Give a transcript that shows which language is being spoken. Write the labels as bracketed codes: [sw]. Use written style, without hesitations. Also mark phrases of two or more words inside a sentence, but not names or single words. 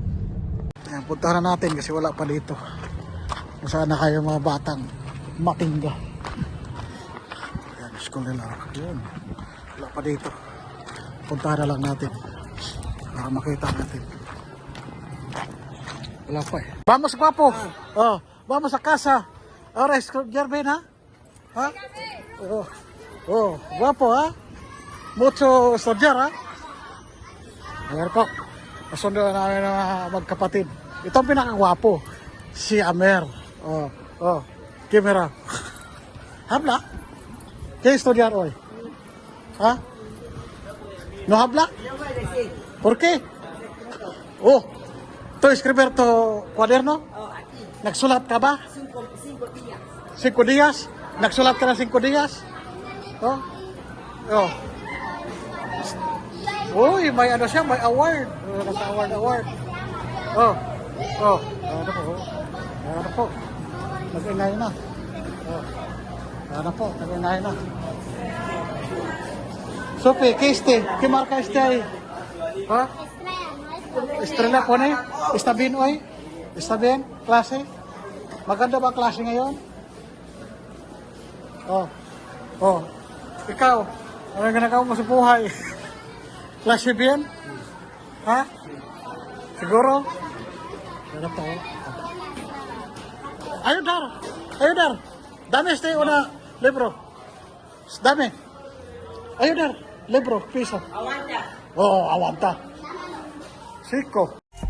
[tl] Ayan, puntahan natin kasi wala pa dito. Kung saan na kayo mga batang matingga. Ayan, school nila. Ayan, wala pa dito. Puntahan na lang natin para makita natin. Wala pa [es] Vamos, guapo. Oh, vamos a casa. Ahora es Jervin, ha? Ha? Oh, guapo, ha? Mucho estudiar, ha? [tl] Ayan po, kasundo namin ng magkapatid. Ito ang pinakagwapo, si Amer. Camera. [es] Habla? ¿Qué estudiar hoy? ¿Ah? ¿No habla? ¿Por qué? Oh, ¿tú escribir tu cuaderno? [tl] Nagsulat ka ba? 5 días. Nagsulat ka na 5 días? Oh? Oh. Uy, may siya, may award. Nasa-award. Ano po. Nag-ingay na. Nag-ingay na. [es] Sophie, ¿qué marca este ahí? [tl] Ha? Estrella po na eh. [es] Está bien, [tl] oy. [es] Está bien, [tl] klase. Maganda ba ang klase ngayon? Oh. Oh. Ikaw, ano ginagawa mo sa buhay? Klase bien? Ha? Siguro? Ano to? [es] Ayudar! Ayudar! Dame este una libro. Dame. Ayudar. Libro, piso. Aguanta. Oh, aguanta. Cinco.